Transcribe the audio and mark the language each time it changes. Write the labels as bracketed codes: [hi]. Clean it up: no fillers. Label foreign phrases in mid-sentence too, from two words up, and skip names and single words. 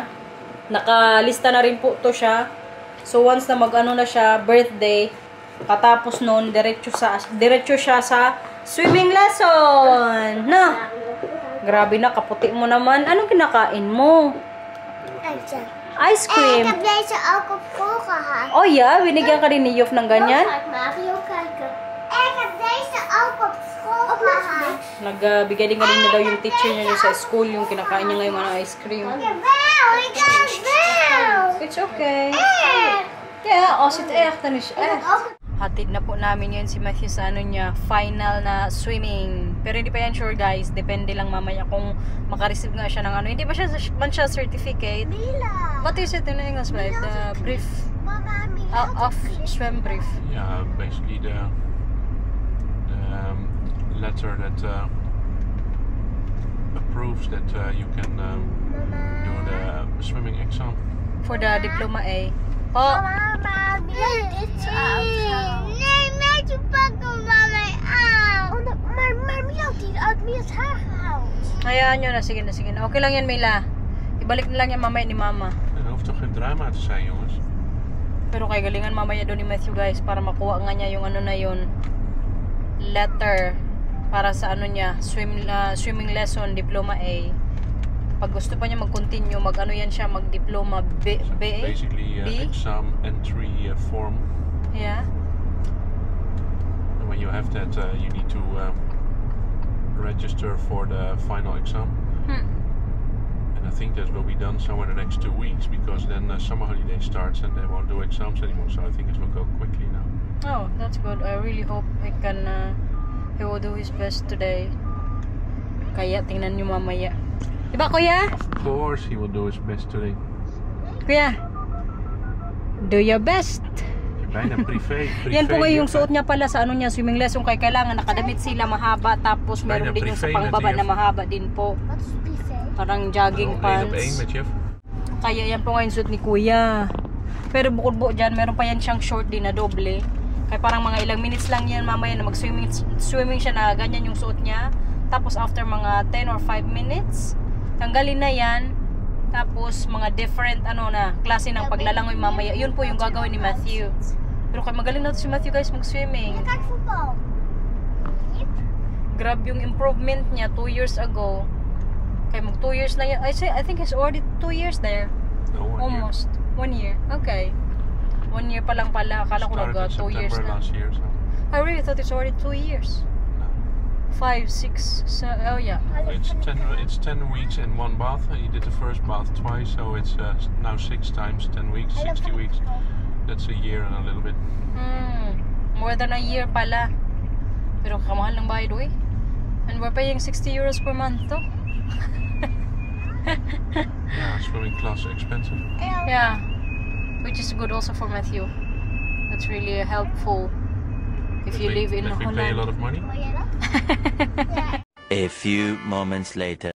[tl] Nakalista na rin po to siya. So once na na siya, birthday, katapos noon, diretso siya sa [en] swimming lesson. [tl] No? Grabe na, kaputi mo naman. Anong kinakain mo? Ice cream. [nl] Ik heb deze ook op school gehad. Oh ja, [tl] binigyan ka rin ni Jof ng ganyan? [nl] Ga ik Mario kijken. Ik heb deze ook op school gehad. [tl] Nagbigay din nga rin na daw yung teacher niya sa school, yung kinakain niya ngayon mga ice cream. [nl] Jawel, ik kan wel. [en] It's okay. [nl] Echt. Yeah, als het echt, dan is het Ik heb echt. ook [tl] Hatid na po namin yun si Matthew sa niya, final na swimming. Pero hindi pa yan sure, guys. Depende lang mamaya kung makareceive nga siya ng hindi pa siya man siya certificate. Mila. [en] What is it in English, right? The brief Mama, Mila. of swim brief. Yeah, basically the letter that approves that you can do the swimming exam. For the diploma A. Oh, [nl] Mama, dit nee, met je pakken van mij aan. Maar Mia, die uit Mia's haar gehaald. [tl] hayaan nyo na. Sige na, sige na. Okay lang yan, Mila. Ibalik na lang yan mamaya ni Mama. [nl] Er hoeft toch geen drama te zijn, jongens? [tl] Pero kay galingan mamaya doon ni Matthew, guys, para makuha nga niya yung ano na yun, letter para sa ano niya, [en] swimming lesson, diploma A. [tl] Pag gusto pa niya mag-continue, mag-ano yan siya, mag-diploma B. [en] Basically, B? exam entry form. Yeah. And when you have that, you need to register for the final exam. And I think that will be done somewhere in the next 2 weeks, because then summer holiday starts and they won't do exams anymore. So I think it will go quickly now. Oh, that's good. I really hope he will do his best today. [tl] Kaya tingnan nyo mamaya. Diba, Kuya? [en] Of course, he will do his best today. Kuya, do your best. [nl] Bijna privé. [tl] Yan po yung suot niya pala sa ano niya, [en] swimming lesson. [tl] Kaya kailangan nakadamit sila mahaba. Tapos meron din yung sa pangbaba na mahaba din po. [nl] Wat is privé? [tl] Parang [en] jogging pants. [nl] met Jeff. [tl] Kaya yan po ngayon suot ni Kuya. Pero bukod po dyan, meron pa yan siyang short din na doble. Kaya parang mga ilang minutes lang yan mamaya na mag-swimming siya na ganyan yung suot niya. Tapos after mga [en] 10 or 5 minutes, [tl] tanggalin na yan. Tapos mga different klase ng paglalangoy mamaya. Yun po yung gagawin ni Matthew. Pero kaya magaling na si Matthew, guys, mag-swimming. [nl] Kijk voetbal. [tl] Grab yung improvement niya [en] 2 years ago. [tl] Kaya mag 2 years na yan. [en] I think he's already 2 years there. No, 1 Almost. 1 year. Okay. 1 year [tl] pa lang pala. Akala ko nag 2 years na. [en] Last year, so. I really thought it's already 2 years. 5, 6, oh yeah. It's 10 weeks in 1 bath. He did the first bath twice, so it's now 6 times 10 weeks, 60 weeks. That's a year and a little bit. More than a year pala. [tl] Pero kamahal ng bayad, oy. [en] And we're paying 60 euros per month, to. Yeah, swimming class expensive. Yeah. Which is good also for Matthew. That's really helpful. If you live in Holland. We pay a lot of money. A few moments later.